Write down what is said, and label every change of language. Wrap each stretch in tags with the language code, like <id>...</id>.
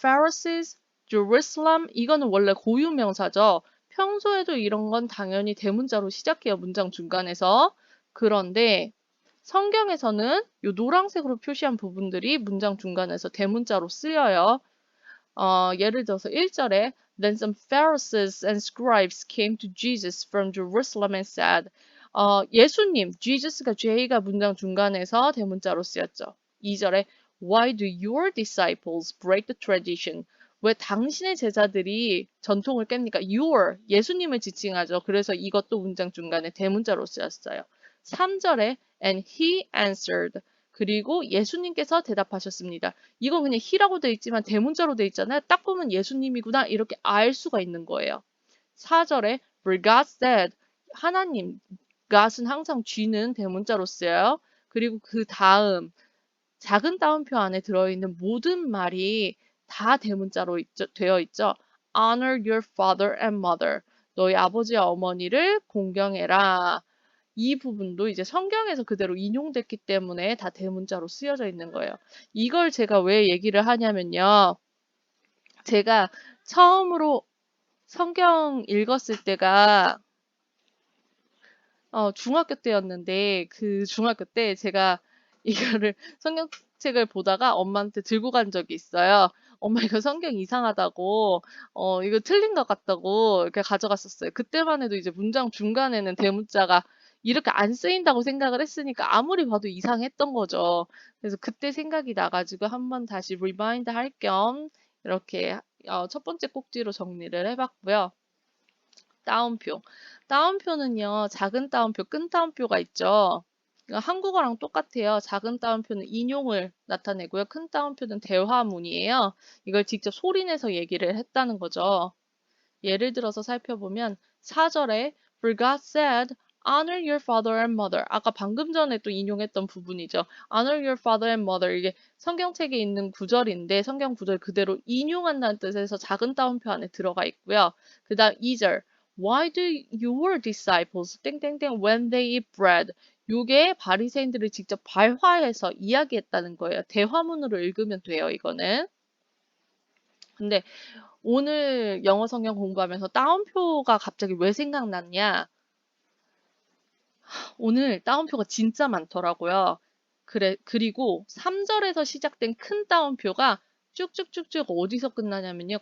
<ko>Pharisees, Jerusalem 이거는 원래 고유명사죠. 평소에도 이런 건 당연히 대문자로 시작해요. 문장 중간에서. 그런데 성경에서는 이 노란색으로 표시한 부분들이 문장 중간에서 대문자로 쓰여요. 예를 들어서 1절에</ko> <en>Then some Pharisees and scribes came to Jesus from Jerusalem and said</en> <ko>예수님, Jesus가 J가 문장 중간에서 대문자로 쓰였죠.</ko> <en>2절에 Why do your disciples break the tradition?</en> <ko>왜 당신의 제자들이 전통을 깹니까? Your, 예수님을 지칭하죠. 그래서 이것도 문장 중간에 대문자로 쓰였어요.</ko> <en>3절에 And he answered.</en> <ko>그리고 예수님께서 대답하셨습니다. 이건 그냥 he라고 돼 있지만 대문자로 돼 있잖아요. 딱 보면 예수님이구나 이렇게 알 수가 있는 거예요.</ko> <en>4절에 For God said.</en> <ko>하나님, God은 항상 G는 대문자로 쓰여요. 그리고 그 다음 작은 따옴표 안에 들어있는 모든 말이 다 대문자로 되어 있죠.</ko> <en>Honor your father and mother.</en> <ko>너희 아버지와 어머니를 공경해라. 이 부분도 이제 성경에서 그대로 인용됐기 때문에 다 대문자로 쓰여져 있는 거예요. 이걸 제가 왜 얘기를 하냐면요. 제가 처음으로 성경 읽었을 때가 중학교 때였는데 그 중학교 때 제가 이거를 성경책을 보다가 엄마한테 들고 간 적이 있어요. 엄마 이거 성경 이상하다고, 이거 틀린 것 같다고 이렇게 가져갔었어요. 그때만 해도 이제 문장 중간에는 대문자가 이렇게 안 쓰인다고 생각을 했으니까 아무리 봐도 이상했던 거죠. 그래서 그때 생각이 나가지고 한번 다시 리마인드 할 겸 이렇게 첫 번째 꼭지로 정리를 해봤고요. 따옴표. 따옴표는요, 작은 따옴표, 큰 따옴표가 있죠. 그러니까 한국어랑 똑같아요. 작은 따옴표는 인용을 나타내고요. 큰 따옴표는 대화문이에요. 이걸 직접 소리내서 얘기를 했다는 거죠. 예를 들어서 살펴보면 4절에</ko> <en>For God said, Honor your father and mother.</en> <ko>아까 방금 전에 또 인용했던 부분이죠.</ko> <en>Honor your father and mother.</en> <ko>이게 성경책에 있는 구절인데 성경 구절 그대로 인용한다는 뜻에서 작은 따옴표 안에 들어가 있고요. 그 다음 2절</ko> <en>Why do your disciples</en> <ko>땡땡땡</ko> <en>when they eat bread?</en> <ko>요게 바리새인들을 직접 발화해서 이야기했다는 거예요. 대화문으로 읽으면 돼요, 이거는. 근데 오늘 영어 성경 공부하면서 따옴표가 갑자기 왜 생각났냐? 오늘 따옴표가 진짜 많더라고요. 그리고 3절에서 시작된 큰 따옴표가 쭉쭉쭉쭉 어디서 끝나냐면요.</ko>